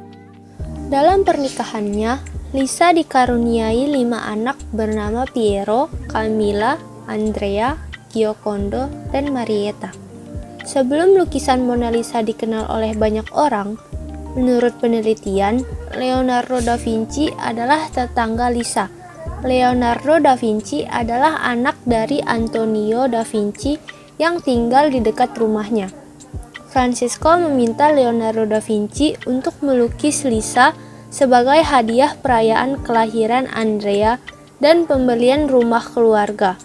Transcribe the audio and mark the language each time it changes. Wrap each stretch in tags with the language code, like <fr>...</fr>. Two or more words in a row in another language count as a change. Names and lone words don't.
<id>Dalam pernikahannya, Lisa dikaruniai 5 anak bernama Piero, Camilla, Andrea, Giocondo, dan Marietta. Sebelum lukisan Mona Lisa dikenal oleh banyak orang, menurut penelitian, Leonardo da Vinci adalah tetangga Lisa. Leonardo da Vinci adalah anak dari Antonio da Vinci yang tinggal di dekat rumahnya. Francisco meminta Leonardo da Vinci untuk melukis Lisa sebagai hadiah perayaan kelahiran Andrea dan pembelian rumah keluarga.</id>